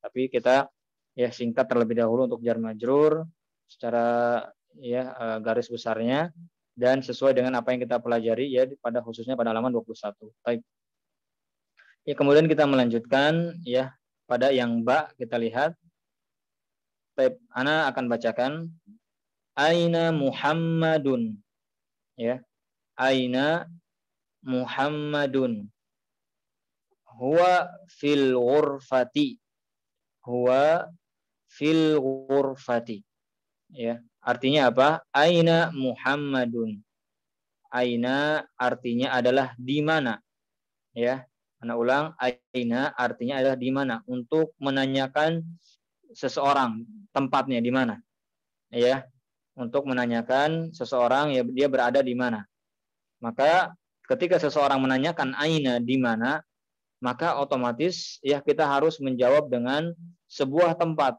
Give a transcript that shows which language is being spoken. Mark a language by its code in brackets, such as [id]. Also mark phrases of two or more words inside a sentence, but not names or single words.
[id] Tapi kita ya singkat terlebih dahulu untuk [ar] جار مجرور [id] secara ya garis besarnya dan sesuai dengan apa yang kita pelajari ya pada khususnya pada halaman 21. Baik. Ya, kemudian kita melanjutkan ya pada yang ba kita lihat. Baik, ana akan bacakan aina Muhammadun. [ar] Ya. أين محمد. هو في الغرفة. هو في الغرفة. [id] Ya, artinya apa? [ar] أين محمد. [id] Aina artinya adalah di mana. Ya, ana ulang, aina artinya adalah di mana, untuk menanyakan seseorang tempatnya di mana. Ya, untuk menanyakan seseorang ya dia berada di mana. Maka ketika seseorang menanyakan aina di mana, maka otomatis ya kita harus menjawab dengan sebuah tempat.